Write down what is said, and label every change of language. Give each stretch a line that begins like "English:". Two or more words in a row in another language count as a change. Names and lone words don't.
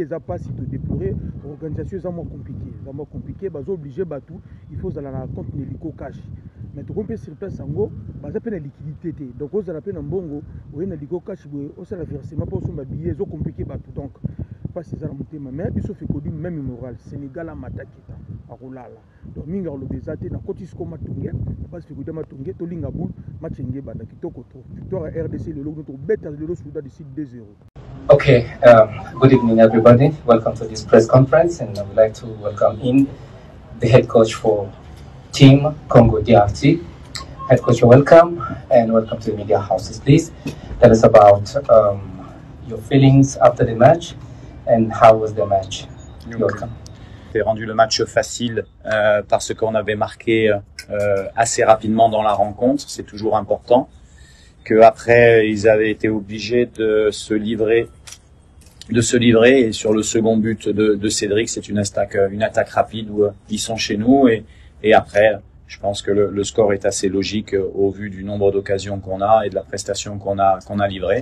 Lingala: eza pasi to
French: déplorer organisation
Lingala: eza mwa compliqué bazo obligé bato
French: il faut
Lingala: zala na compte neliko cash mais to kompe
French: sur place
Lingala: yango baza pe na liquidité te donc ozala pe na mbongo oye na liko cash boye osala versement mpo osomba billet ezo compliqué bato donc pasi eza na motema mais biso fekodi
French: même moral
Lingala: Sénégal amatakita akolala donc mingi akoloba eza te na koti siko matonge basi fekodi matonge tolinga boule match enge banda kitoko to victoire ya RDC lelo kuno tobeta lelo Soudan du Sud 2-0.
English: Okay, good evening everybody. Welcome to this press conference, and I would like to welcome in the head coach for Team Congo DRT. Head coach, you're welcome, and welcome to the media houses. Please tell us about your feelings after the match and how was the match. You're welcome.
French: J'ai rendu le match facile parce qu'on avait marqué assez rapidement dans la rencontre. C'est toujours important. Qu'après ils avaient été obligés de se livrer et sur le second but de Cédric, c'est une attaque rapide où ils sont chez nous et après je pense que le score est assez logique au vu du nombre d'occasions qu'on a et de la prestation qu'on a livrée.